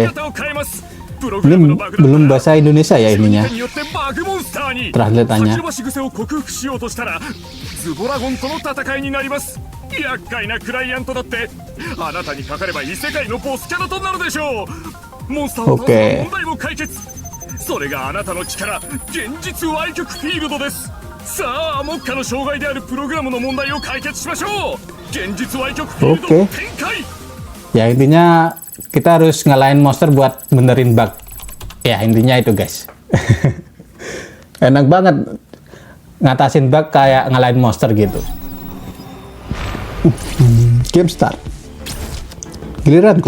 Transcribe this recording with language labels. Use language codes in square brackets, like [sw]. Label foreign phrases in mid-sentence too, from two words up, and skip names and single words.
[id] Ini belum bahasa Indonesia ya ininya. Translate-nya. Oke. [ja] それがあなたの力、現実歪曲フィールドです。さあ、目下の障害であるプログラムの問題を解決しましょう。現実歪曲フィールド展開。 [id] Ya, intinya kita harus ngalahin monster buat benerin bug. Ya, intinya itu, guys. Enak banget ngatasin bug kayak ngalahin monster gitu. [en] Game start. [id] Giliranku.